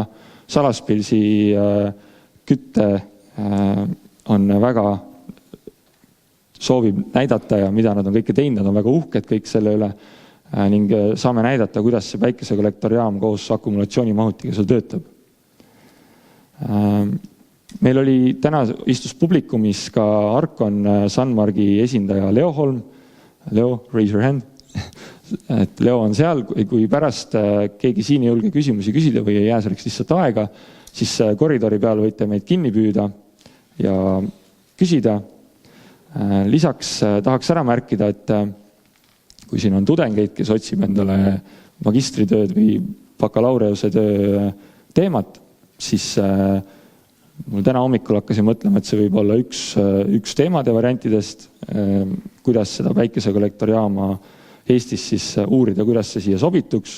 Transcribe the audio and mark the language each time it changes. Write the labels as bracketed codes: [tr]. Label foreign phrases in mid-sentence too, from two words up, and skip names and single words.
[et] Salaspilsi kütte on väga soovib näidata ja mida nad on kõike teinud, nad on väga uhked kõik selle üle ning saame näidata, kuidas see päikesekollektorjaam koos akumulatsioonimahutiga seal töötab. Meil oli täna istus publikumis ka Arkon Sunmargi esindaja Leo Holm. [en] Leo, raise your hand. [et] Et Leo on seal, kui pärast keegi siin ei julge küsimusi küsida või ei jää selleks lihtsalt aega, siis koridori peal võite meid kinni püüda ja küsida. Lisaks tahaks ära märkida, et kui siin on tudengeid, kes otsib endale magistritööd või bakalaureuse töö teemat, siis mul täna hommikul hakkasin mõtlema, et see võib olla üks teemade variantidest, kuidas seda päikesekollektorjaama Eestis siis uurida, kuidas see siia sobituks.